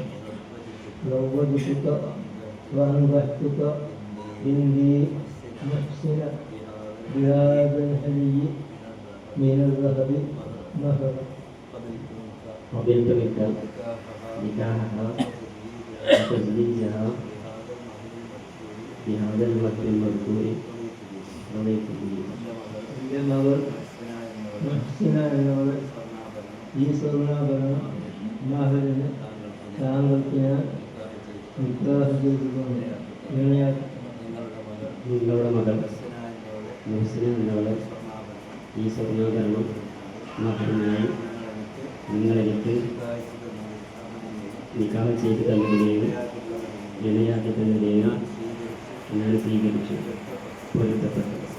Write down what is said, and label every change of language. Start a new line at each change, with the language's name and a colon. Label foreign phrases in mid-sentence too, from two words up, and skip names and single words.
Arabic: زوجتك وأنكحتك إني محسنة بهذا الحلي من الذهب مهرا. قبلت منك نكاحها وتزويجها بهذا الوقت المذكور رضيت به.
Malayalam: മുഹ്സിന എന്നോട് ഈ സ്വർണ്ണാഭരണം മാഹലിന് താങ്കൾക്ക് ഞാൻ നിക്കാഹ് ചെയ്തുകൊണ്ട് നിങ്ങളുടെ മകൾ മുഹ്സിന എന്നവളെ ഈ സ്വർണ്ണാഭരണം മാഹലിനായി നിങ്ങളെനിക്ക് നിക്കാഹ് ചെയ്തു തന്നതിനെയും ഇണയാക്കി തന്നതിനെയും ഞാൻ സ്വീകരിച്ചു പൊരുത്തപ്പെട്ടു.